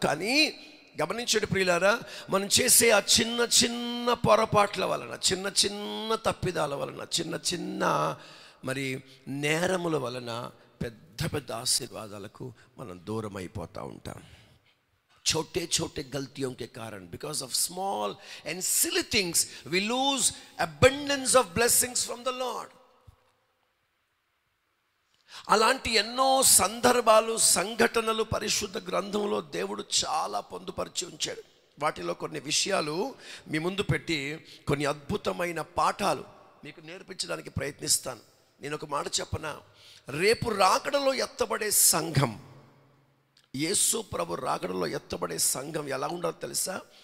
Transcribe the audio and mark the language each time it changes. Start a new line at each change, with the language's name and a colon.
Telugu: కానీ గమనించండి ప్రియులారా, మనం చేసే ఆ చిన్న పొరపాట్ల వలన, చిన్న తప్పిదాల వలన, చిన్న మరి నేరముల వలన పెద్ద ఆశీర్వాదాలకు మనం దూరం అయిపోతూ ఉంటాం.
Hindi: छोटे गलतियों के कारण,
English: because of small and silly things, we lose abundance of blessings from the Lord.
Telugu: అలాంటి ఎన్నో సందర్భాలు, సంఘటనలు పరిశుద్ధ గ్రంథంలో దేవుడు చాలా పొందుపరిచి ఉంచాడు. వాటిలో కొన్ని విషయాలు మీ ముందు పెట్టి కొన్ని అద్భుతమైన పాఠాలు మీకు నేర్పించడానికి ప్రయత్నిస్తాను. నేను ఒక మాట చెప్పనా, రేపు రాకడలో ఎత్తబడే సంఘం, యేసు ప్రభు రాకడలో ఎత్తబడే సంఘం ఎలా ఉండాలో తెలుసా?